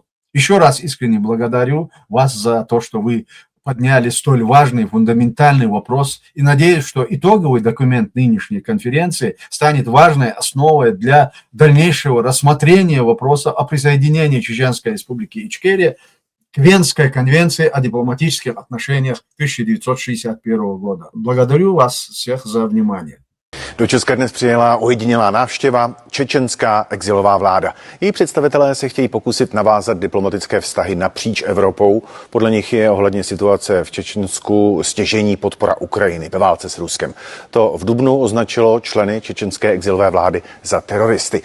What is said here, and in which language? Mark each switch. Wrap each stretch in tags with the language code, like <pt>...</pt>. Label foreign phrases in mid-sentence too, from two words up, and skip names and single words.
<ru>Еще раз искренне благодарю вас за то, что вы подняли столь важный, фундаментальный вопрос, и надеюсь, что итоговый документ нынешней конференции станет важной основой для дальнейшего рассмотрения вопроса о присоединении Чеченской Республики Ичкерия к Венской конвенции о дипломатических отношениях 1961 года. Благодарю вас всех за внимание.</ru> <cs>Do Česka dnes přijela ojedinělá návštěva, čečenská exilová vláda. Její představitelé se chtějí pokusit navázat diplomatické vztahy napříč Evropou. Podle nich je ohledně situace v Čečensku stěžejní podpora Ukrajiny ve válce s Ruskem. To v dubnu označilo členy čečenské exilové vlády za teroristy.</cs>